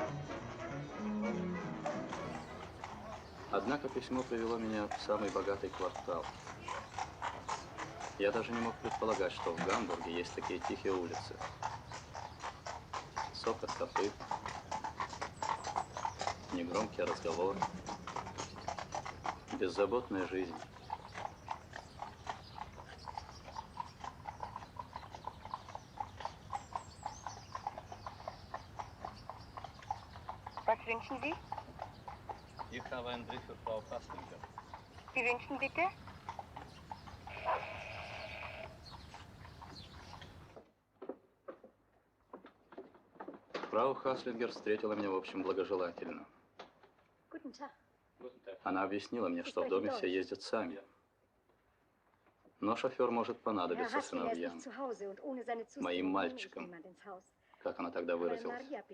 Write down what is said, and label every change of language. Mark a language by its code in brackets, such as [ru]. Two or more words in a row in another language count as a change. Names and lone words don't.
[ru] Однако письмо привело меня в самый богатый квартал. Я даже не мог предполагать, что в Гамбурге есть такие тихие улицы. Цокот копыт, негромкий разговор, беззаботная жизнь. [de] Was wünschen Sie? Ich habe einen Brief für Frau Haslinger. Sie wünschen bitte? [ru] Фрау Хаслингер встретила меня, в общем, благожелательно. [de] Guten Tag. [ru] Она объяснила мне, что в доме все ездят сами. Но шофер может понадобиться сыновьям, моим мальчикам, как она тогда выразилась.